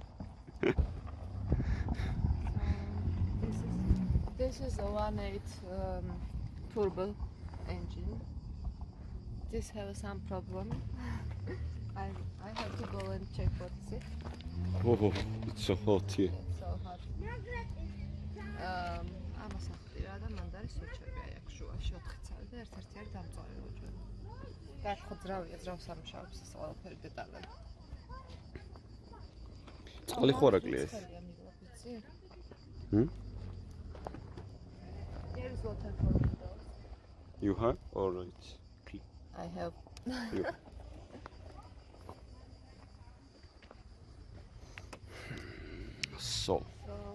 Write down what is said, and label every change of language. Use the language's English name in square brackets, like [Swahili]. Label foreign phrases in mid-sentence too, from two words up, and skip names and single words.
[English] This is a 1.8 turbo engine. This has some problem. I have to go and check what is it. Oh, it's so hot here. It's so hot. [Georgian] ამას ახდირა და მანდ არის სუჩები აი აქ შუაში 4 წელი და ერთ-ერთი არის დამწვარი უჯრედი. და ხო ძრავია, ძრავს ამუშავებს ეს ყველაფერი დეტალები. წყალი ხო არ აკლია ეს? [English] See? Hmm? Here is water for windows. You have or it's clean? I have. You. So, So,